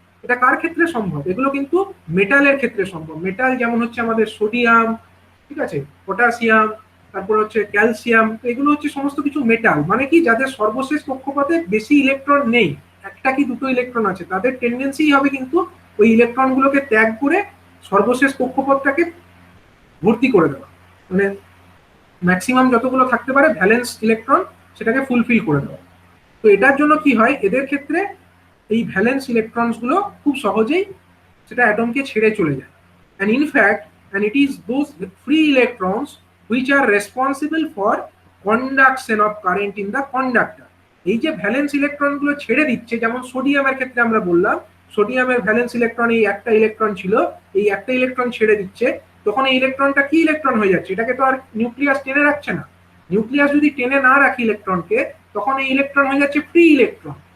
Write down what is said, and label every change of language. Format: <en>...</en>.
<bn>এটা কার ক্ষেত্রে সম্ভব, এগুলো কিন্তু মেটালের ক্ষেত্রে সম্ভব। মেটাল যেমন হচ্ছে আমাদের সোডিয়াম, ঠিক আছে, পটাশিয়াম, তারপর হচ্ছে ক্যালসিয়াম, এগুলো হচ্ছে সমস্ত কিছু মেটাল, মানে কি যাদের সর্বশেষ কক্ষপথে বেশি ইলেকট্রন নেই, একটা কি দুটো ইলেকট্রন আছে, তাদের টেন্ডেন্সি হবে কিন্তু ওই ইলেকট্রন গুলোকে ত্যাগ করে সর্বশেষ কক্ষপথটাকে ভর্তি করে দেওয়া, মানে ম্যাক্সিমাম যতগুলো থাকতে পারে ভ্যালেন্স ইলেকট্রন সেটাকে ফুলফিল করে দেওয়া। তো এটার জন্য কি হয়, এদের ক্ষেত্রে এই ভ্যালেন্স ইলেকট্রনস গুলো খুব সহজেই সেটা অ্যাটমকে ছেড়ে চলে যায়।</bn> <en>and in fact and it is those free electrons which are responsible for conduction of current in the conductor।</en> <bn>এই যে ভ্যালেন্স ইলেকট্রন গুলো ছেড়ে দিচ্ছে, যেমন সোডিয়ামের ক্ষেত্রে আমরা বললাম সোডিয়ামের ভ্যালেন্স ইলেকট্রন এই একটা ইলেকট্রন ছিল, এই একটা ইলেকট্রন ছেড়ে দিচ্ছে, তখন এই ইলেকট্রনটা কি ইলেকট্রন হয়ে যাচ্ছে, এটাকে তো আর নিউক্লিয়াস টেনে রাখছে না। নিউক্লিয়াস যদি টেনে না রাখে ইলেকট্রনকে, তখন এই ইলেকট্রন হয়ে যাচ্ছে ফ্রি ইলেকট্রন।</bn>